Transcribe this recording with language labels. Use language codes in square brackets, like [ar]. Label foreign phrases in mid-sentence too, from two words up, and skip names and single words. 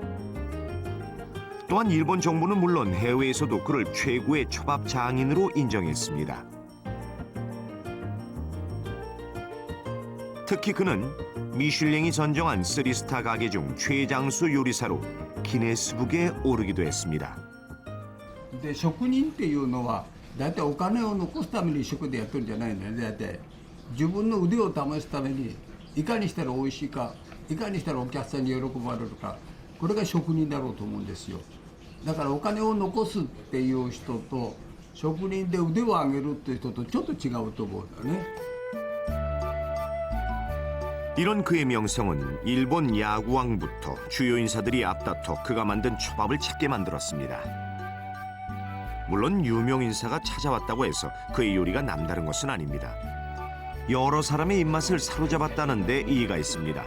[ko] 또한 일본 정부는 물론 해외에서도 그를 최고의 초밥 장인으로 인정했습니다. 특히 그는 미슐랭이 선정한 3스타 가게 중 최장수 요리사로 기네스북에 오르기도 했습니다. [ja] で職人っていうのは大体お金を残すために職でやってるんじゃないんだよね。大体自分の腕を試すためにいかにしたら美味しいか、いかにしたらお客さんに喜ばれるか、これが職人だろうと思うんですよ。だからお金を残すっていう人と職人で腕を上げるっていう人とちょっと違うと思うんだよね。 [ko] 이런 그의 명성은 일본 야구왕부터 주요 인사들이 앞다퉈 그가 만든 초밥을 찾게 만들었습니다. 물론 유명 인사가 찾아왔다고 해서 그의 요리가 남다른 것은 아닙니다. 여러 사람의 입맛을 사로잡았다는 데 이의가 있습니다.